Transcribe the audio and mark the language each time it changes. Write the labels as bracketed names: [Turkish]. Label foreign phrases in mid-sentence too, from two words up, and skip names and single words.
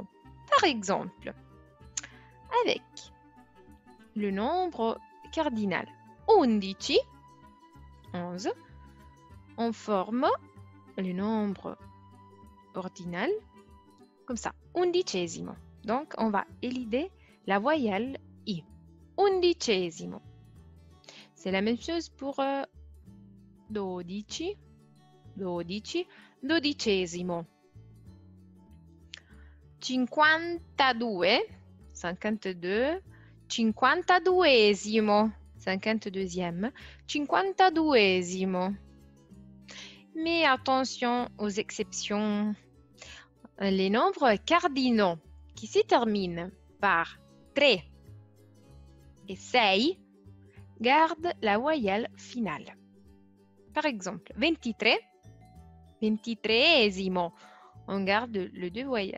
[French] Par exemple, avec le nombre cardinal 11, 11, on forme le nombre ordinal comme ça, undicesimo. Donc, on va élider la voyelle I. Undicesimo. C'est la même chose pour 12, 12, dodicesimo. 52, 52, 52esimo, 52e, 52esimo. Mais attention aux exceptions. Les nombres cardinaux qui se terminent par 3 et 6 gardent la voyelle finale. Par exemple, 23, 23esimo, on garde les deux voyelles.